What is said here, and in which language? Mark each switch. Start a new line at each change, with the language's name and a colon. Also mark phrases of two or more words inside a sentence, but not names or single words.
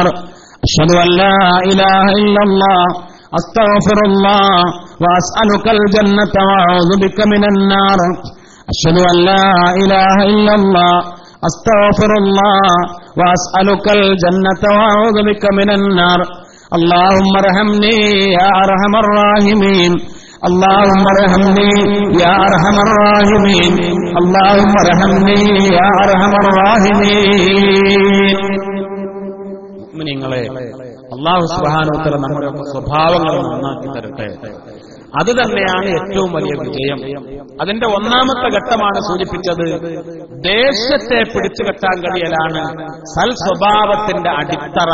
Arabic: أشهد أن لا إله إلا الله أستغفر الله وأسألك الجنة وأعوذ بك من النار. أشهد أن لا إله إلا الله أستغفر الله وأسألك الجنة وأعوذ بك من النار. اللهم ارحمني يا ارحم الراحمين. اللهم ارحمني يا ارحم الراحمين. اللهم ارحمني يا ارحم الراحمين.
Malayalam: മുഅ്മിനീങ്ങളെ, അല്ലാഹു
Arabic: سبحانه وتعالى
Malayalam: നമ്മുടെ സ്വഭാവങ്ങൾ നന്നാക്കി തരട്ടെ. അത് തന്നെയാണ് ഏറ്റവും വലിയ വിജയം. അതിന്റെ ഒന്നാമത്തെ ഘട്ടമാണ് സൂചിപ്പിച്ചത്. ദേശത്തെ പിടിച്ചു കെട്ടാൻ കഴിയലാണ് സൽ സ്വഭാവത്തിന്റെ അടിത്തറ.